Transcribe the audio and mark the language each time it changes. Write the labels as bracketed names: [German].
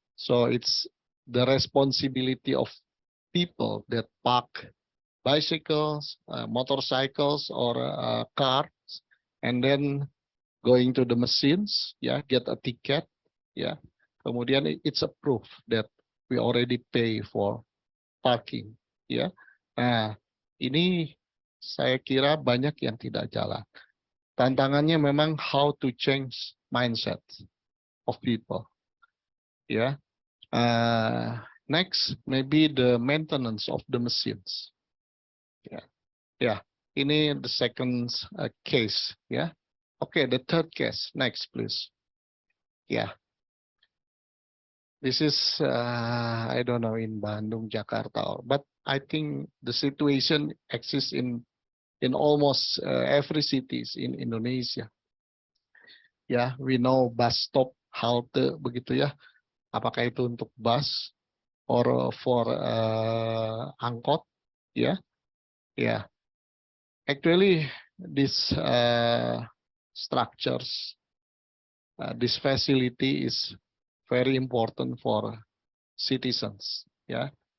[English] So it's the responsibility of people that park bicycles, motorcycles, or cars, and then going to the machines, yeah, get a ticket, yeah. Kemudian it's a proof that we already pay for parking, ya. [Indonesian] Nah, ini saya kira banyak yang tidak jalan. Tantangannya memang [English] how to change mindset of people, ya. Next, maybe the maintenance of the machines. [Indonesian] Ya, ya. Ini [English] the second case, [Indonesian] ya. [English] Okay, the third case. Next, please. Yeah. This is, I don't know, in Bandung, Jakarta, but I think the situation exists in almost every cities in Indonesia. Ya, we know bus stop, halte, begitu ya. [Indonesian] Apakah itu untuk bus [English] or for [Indonesian] angkot, ya? [English] Yeah. Actually, this structures, this facility is very important for citizens, ya.